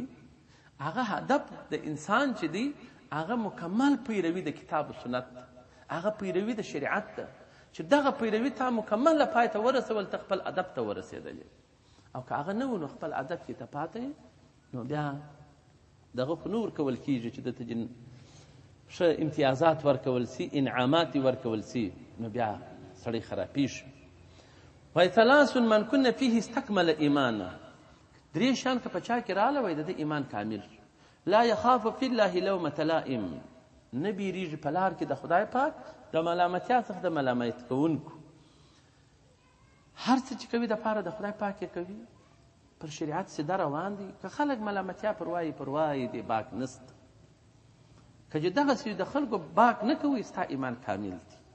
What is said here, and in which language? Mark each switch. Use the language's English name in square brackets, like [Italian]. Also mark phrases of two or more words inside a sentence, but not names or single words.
[Pashto] هغه هدف د انسان چې دی هغه مکمل پیروي د کتاب و سنت، هغه پیروي د شریعت ده، چې دغه پیروي تا مکمل پای ته ورسول، ته خپل هدف ته ورسېدلې. او که هغه نه و نو خپل هدف کې ته پاته نو بیا دغه خو نه ورکول کېږي چې دته ښه امتیازات ورکول سي، انعامات ورکول سي، نو بیا سړی خرابېږي. وایي [Arabic] ثلاث من کن فیه استکمل ایمانه، [Pashto] 3 شیان که په چا کې راغله وایي د ده ایمان کامل. [Arabic] لا یخاف فی الله لومة لائم، [Pashto] نه بیریږي په لار کې د خدای پاک د ملامتیا څخه د ملامت کوونکو. هر څه چې کوي دپاره د خدای پاک یې کوي، پر شریعت سیده روان دي. که خلک ملامتیا پر وایي دی باک نسته. که چې دغسې د خلکو باک نه کوي ستا ایمان کامل دی.